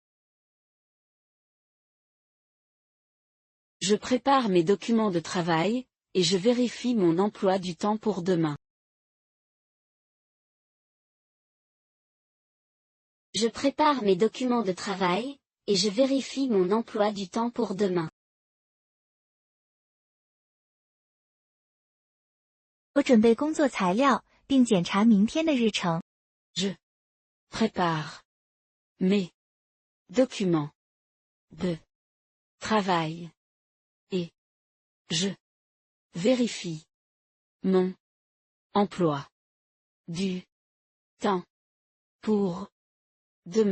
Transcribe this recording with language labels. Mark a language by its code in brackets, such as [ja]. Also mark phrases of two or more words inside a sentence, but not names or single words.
[fr] Je prépare mes documents de travail, et je vérifie mon emploi du temps pour demain. Je prépare mes documents de travail, et je vérifie mon emploi du temps pour demain. [zh] 我准备工作材料，并检查明天的日程。 [fr] Je prépare mes documents de travail et je vérifie mon emploi du temps pour demain.